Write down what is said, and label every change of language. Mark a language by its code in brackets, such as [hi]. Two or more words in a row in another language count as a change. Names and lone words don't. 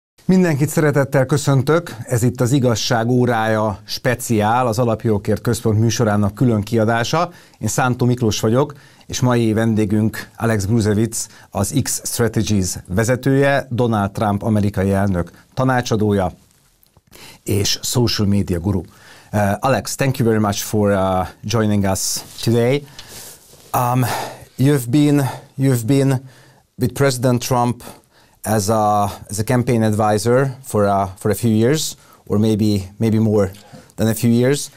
[hu] Mindenkit szeretettel köszöntök, ez itt az Igazság, órája, speciál, az Alapjogokért Központ műsorának külön kiadása. Én Szánthó Miklós vagyok, és mai vendégünk Bruesewitz, az X Strategies vezetője, Donald Trump amerikai elnök tanácsadója és [en] social media guru. Alex, thank you very much for joining us today. You've been with President Trump as a campaign advisor for a few years, or maybe more than a few years.